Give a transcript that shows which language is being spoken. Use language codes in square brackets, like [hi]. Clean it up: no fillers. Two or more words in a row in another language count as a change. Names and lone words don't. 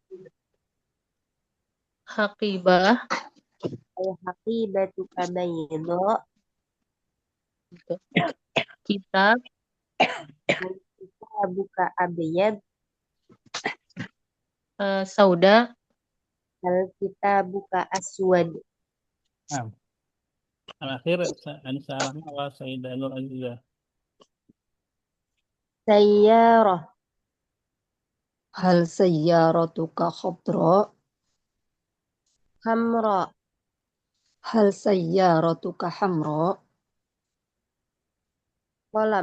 [ar] Haqibah. هل حقيبتك بيضاء? Kitab. هل كتابك أبيض? Sauda. هل كتابك أسود? Nah, al-akhir Nisa Rahmah wa Sayyidah Nur Azizah. Sayyarah. هل سيارتك خضراء? Hamra. هل سيارتك حمراء? Qalam.